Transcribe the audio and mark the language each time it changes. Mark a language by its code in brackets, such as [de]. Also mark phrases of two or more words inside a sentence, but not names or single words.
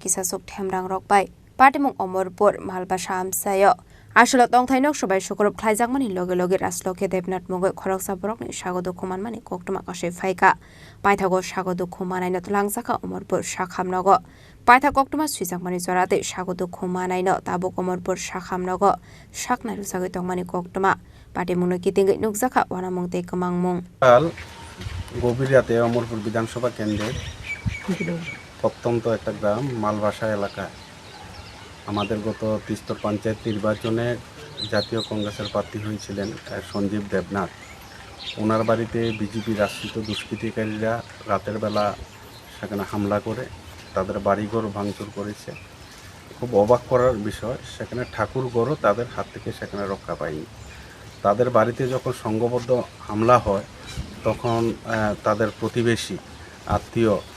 [trp] kisasuk Themrangrokbai Patimung Omorpur Malbasha amchayo Asholo Tongthai nok Swbai Sukrub Khlaijakmani loge rasloke Debnath Mungwi Khoroksa Borokni sagodo khumanmani koktuma kashe phaika paithago sagodo khumanai no Kwlangjakha Omorpur sakhamnogo paitha koktuma suijakmani jorate sagodo khumanai no tabuk Omorpur sakhamnogo saknai rusagoi tongmani koktuma patimungno kitingai nukjakha wanamungte kamangmung [bn] কাল গভীর রাতে অমরপুর বিধানসভা কেন্দ্রের প্রত্যন্ত একটা গ্রাম মালবাসা এলাকায় আমাদের গত তিস্তর পঞ্চায়েত নির্বাচনে জাতীয় কংগ্রেসের প্রার্থী হয়েছিলেন সঞ্জীব দেবনাথ ওনার বাড়িতে বিজেপি রাষ্ট্রিত দুষ্কৃতিকারীরা রাতের বেলা সেখানে হামলা করে তাদের বাড়িঘর ভাঙচুর করেছে খুব অবাক করার বিষয় সেখানে ঠাকুরঘরও তাদের হাত থেকে সেখানে রক্ষা পায়নি তাদের বাড়িতে যখন সংঘবদ্ধ হামলা হয় তখন তাদের প্রতিবেশী আত্মীয়